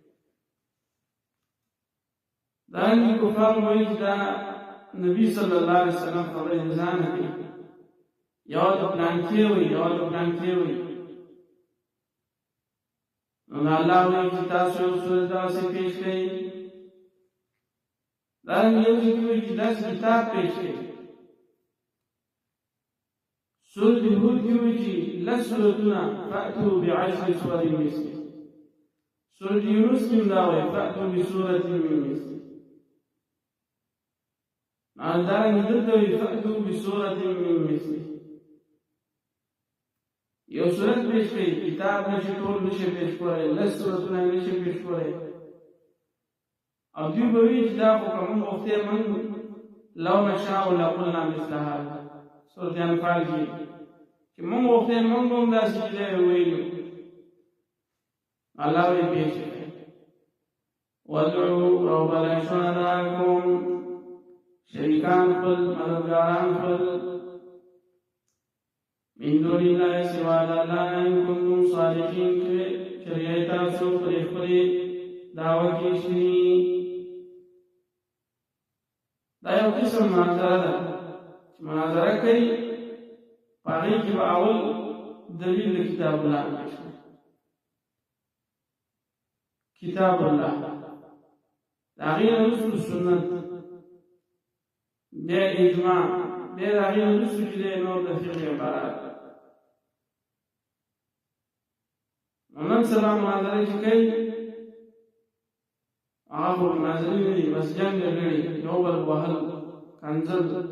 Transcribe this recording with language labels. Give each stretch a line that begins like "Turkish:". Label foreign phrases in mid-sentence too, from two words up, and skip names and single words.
Pashto: دا نه کفار وایي چې دا نبی
Arabic: صلی الله علیه وسلم
Pashto: خبره ځان کوي یو د پلانکی وي یو د پلانکی وي نو الله وایي چې تاسو یو سورت داسې پیش کړئ دارنګه یو ځای کې وایي چې داسې کتاب پیش کړئ سورت هود کې وایي چې لس سورتونه
Arabic: فأتوا بعشر سور مثله
Pashto: سورت یونس کې دا وایي
Arabic: فأتوا بسورة من مثله
Pashto: دارنګه دلته وایي
Arabic: فأتوا بسورة من مثله
Pashto: یو سورت پیش کړئ کتاب نشي ټول نشي پیش کولای لس سورتونه نشي پیش کولای او دوی به وایي چې دا خو که موږ غوښتې موږ
Arabic: لو نشاء لقلنا مثل هذا
Pashto: سورت انفال کې چې موږ غوښتې موږ به هم داسې چیزی ویلو الله وایي پیش کړئ
Arabic: وادعوا ربنا شهداءکم
Pashto: شریکان خپل مددګاران خپل
Arabic: من دون الله
Pashto: سوا الله
Arabic: ان كنتم صادقين
Pashto: شریعت تاسو پر خپل دعوه کې شي دا یو قسم مناظره ده مناظره کوي پاره کې به اول دلیل
Arabic: کتاب الله کتاب الله
Pashto: دا غیر رسول سنت بیا اجماع بیا غیر رسول چې نور د فقه عبارات نن سبا مناظره چې کوي هغه مناظرې نه دي بس جنګ لري یو بل وهل کنځل